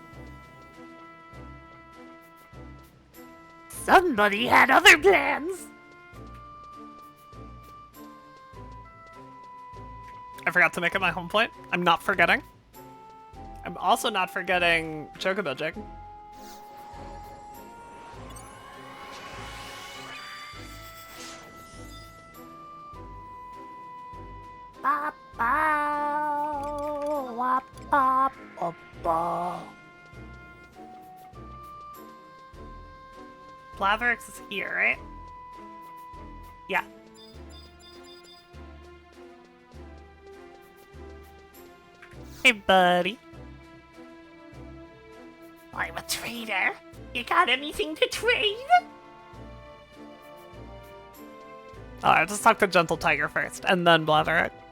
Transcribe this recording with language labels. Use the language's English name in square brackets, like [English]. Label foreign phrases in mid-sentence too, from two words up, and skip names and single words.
[English] Somebody had other plans. I forgot to make it my home point. I'm not forgetting. I'm also not forgetting Chocobo Jig. Ba ba wa ba ba ba. Blatherix is here, right? Yeah. Hey, buddy. I'm a trader. You got anything to trade? Alright, just talk to Gentle Tiger first, and then Blatherix.